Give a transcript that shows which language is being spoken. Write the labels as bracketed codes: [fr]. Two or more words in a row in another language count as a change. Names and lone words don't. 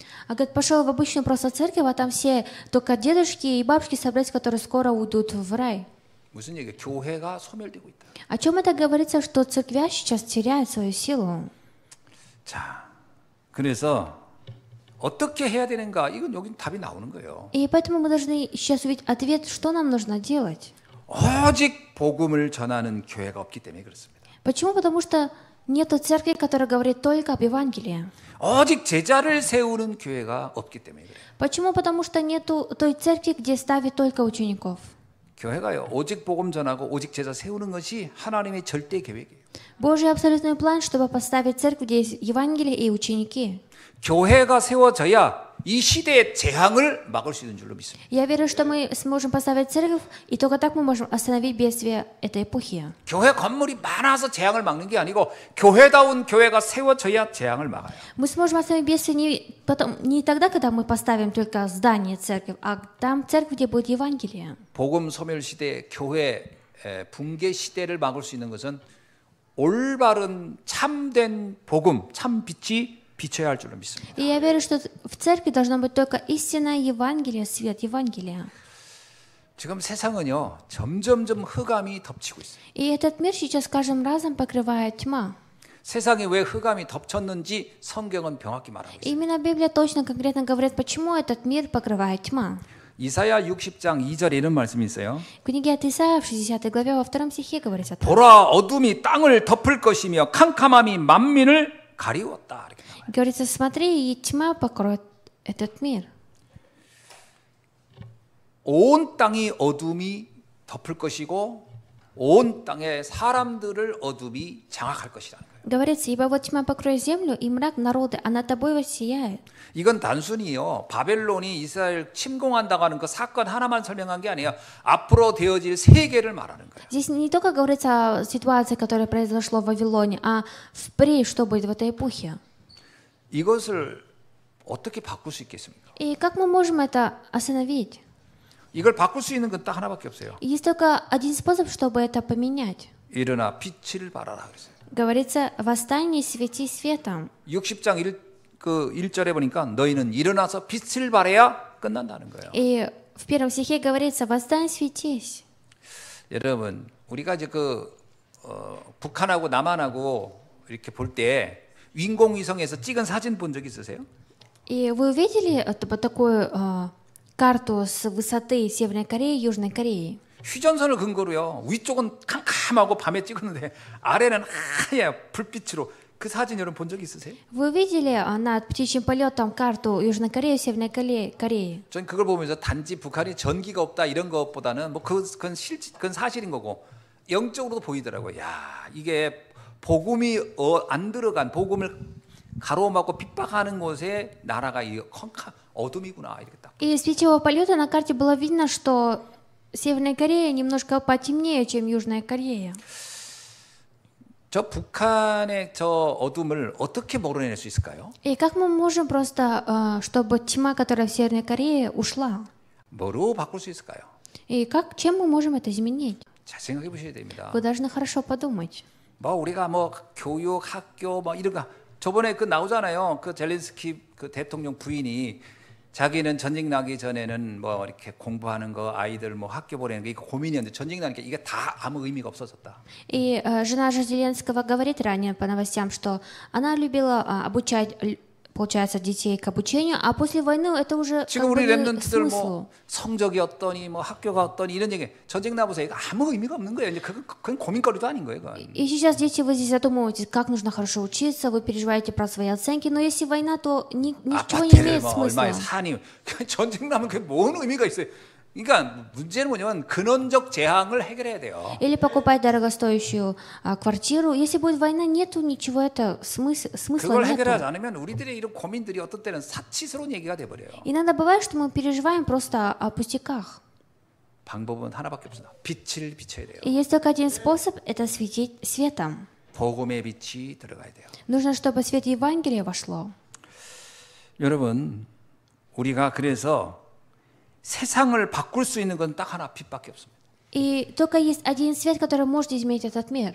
[ru] Говорит, пошел в обычную просто церковь, а там все только дедушки и бабушки собрались, которые скоро уйдут в рай. [ko] 무슨 얘기야? 교회가 소멸되고 있다. [ru] О чем это говорится, что церквя сейчас теряет свою силу? [ko] 자, 그래서 어떻게 해야 되는가? 이건 여기 답이 나오는 거예요. [ru] И поэтому мы должны сейчас увидеть ответ, что нам нужно делать. [ko] 오직 복음을 전하는 교회가 없기 때문에 그렇습니다. [ru] Почему? Потому что нету церкви, которая говорит только об Евангелии. [ko] 오직 제자를 세우는 교회가 없기 때문에 그래요. [ru] Почему? Потому что нету той церкви, где ставят только учеников. [ko] 교회가요, 오직 복음 전하고 오직 제자 세우는 것이 하나님의 절대 계획이에요. [ru] Божий абсолютный план, чтобы поставить церковь, где есть Евангелие и ученики. [ko] 교회가 세워져야 이 시대의 재앙을 막을 수 있는 줄로 믿습니다. [ru] Я верю, что мы сможем поставить церковь, и только так мы можем остановить бедствие этой эпохи. [ko] 교회 건물이 많아서 재앙을 막는 게 아니고 교회다운 교회가 세워져야 재앙을 막아요. [ru] Мы сможем остановить бедствие не тогда, когда мы поставим только здание церковь, а там церковь, где будет Евангелие. [ko] 복음 소멸 시대, 교회 붕괴 시대를 막을 수 있는 것은 올바른 참된 복음, 참 빛이 비춰야 할 줄로 믿습니다. [ru] И я верю, что в церкви должно быть только истинное Евангелие, свет Евангелия. [ko] 지금 세상은요, 점점점 흑암이 덮치고 있어요. [ru] И этот мир сейчас с каждым разом покрывает тьма. [ko] 세상에 왜 흑암이 덮쳤는지 성경은 명확히 말하고 있어요. [ru] Именно Библия точно конкретно говорит, почему этот мир покрывает тьма. [ko] 이사야 60장 2절에 이런 말씀이 있어요. [ru] В книге от Исаия в 60 главе во 2 стихе говорится так. [ko] 보라, 어둠이 땅을 덮을 것이며 캄캄함이 만민을 가리웠다. 이렇게 나와요. [ru] Говорится, смотри, и тьма покроет этот мир. [ko] 온 땅이 어둠이 덮을 것이고 온 땅의 사람들을 어둠이 장악할 것이라는 거예요. [ru] Говорится, ибо вот тьма покроет землю, и мрак народы, а над тобой воссияет. [ko] 이건 단순히요, 바벨론이 이스라엘 침공한다고 하는 그 사건 하나만 설명한 게 아니에요. 앞으로 되어질 세계를 말하는 거예요. [ru] Здесь не только говорится о ситуации, которая произошла в Вавилоне, а впредь, что будет в этой эпохе. [ko] 이것을 어떻게 바꿀 수 있겠습니까? [ru] И как мы можем это остановить? [ko] 이걸 바꿀 수 있는 건 딱 하나밖에 없어요. [ru] Есть только один способ, чтобы это поменять. [ko] 일어나 빛을 발하라 그랬어요. [ru] Говорится, восстань и свети светом. [ko] 60장 1절에 보니까 너희는 일어나서 빛을 발해야 끝난다는 거예요. [ru] И в первом стихе говорится, восстань, светись. [ko] 여러분, 우리가 이제 북한하고 남한하고 이렇게 볼 때 인공위성에서 찍은 사진 본 적 있으세요? [ru] И вы видели такую карту с высоты Северной Кореи и Южной Кореи? [ko] 휴전선을 근거로요. 위쪽은 캄캄하고 밤에 찍었는데 아래는 하얘 불빛으로 그 사진 여러분 본 적 있으세요? [ru] Вы видели над птичьим полетом карту Южной Кореи и Северной Кореи? [ko] 전 그걸 보면서 단지 북한이 전기가 없다 이런 것보다는 뭐 그건 사실인 거고 영적으로도 보이더라고요. 야, 이게 복음이 안 들어간 복음을 가로막고 핍박하는 곳에 나라가 이 어둠이구나 이렇게 딱. [ru] И с птичьего полета на карте было видно, что Северная Корея немножко потемнее, чем Южная Корея. [ko] 저 북한의 저 어둠을 어떻게 몰아낼 수 있을까요? [ru] И как мы можем просто, чтобы тьма, которая в Северной Корее, ушла? [ko] 뭐로 바꿀 수 있을까요? [ru] И чем мы можем это изменить? [ko] 잘 생각해 보셔야 됩니다. [ru] Вы должны хорошо подумать. [ko] 뭐 우리가 뭐 교육, 학교 뭐 이런 거 저번에 그 나오잖아요. 그 젤렌스키 그 대통령 부인이 자기는 전쟁 나기 전에는 뭐 이렇게 공부하는 거 아이들 뭐 학교 보내는 게 이거 고민이었는데 전쟁 나니까 이게 다 아무 의미가 없어졌다. [ru] И жена же Зеленского говорит ранее по новостям, что она любила обучать, получается, детей к обучению, а после войны это уже [ko] 지금 우리 [ru] не 랩런트들 смыслу. [ko] 뭐 성적이 어떠니 뭐 학교가 어떠니 이런 얘기 전쟁 나보세요. 이거 아무 의미가 없는 거예요. 이제 그건 고민거리도 아닌 거예요. 그건. [ru] И сейчас, дети, вы здесь задумываетесь, как нужно хорошо учиться, вы переживаете про свои оценки, но если война, то ничего не [ko] 아파트를 [ru] имеет [ko] 뭐 얼마에 [ru] смысла. [ko] 사니 전쟁 나면 그게 뭔 의미가 있어요. 그러니까 문제는 뭐냐면 근원적 재앙을 해결해야 돼요. [ru] Или покупать дорогостоящую квартиру. Если будет война, нету ничего, это смысла [ko] 그걸 해결하지 [ru] нету. [ko] 않으면 우리들의 이런 고민들이 어떤 때는 사치스러운 얘기가 돼버려요. [ru] Иногда бывает, что мы переживаем просто о пустяках. [ko] 방법은 하나밖에 없습니다. 빛을 비춰야 돼요. [ru] И есть только один способ, это светить светом. [ko] 복음의 빛이 들어가야 돼요. [ru] Нужно, чтобы свет Евангелия вошло. [ko] 여러분, 우리가 그래서 세상을 바꿀 수 있는 건 딱 하나 빛밖에 없습니다. [ru] И только есть один свет, который может изменить этот мир.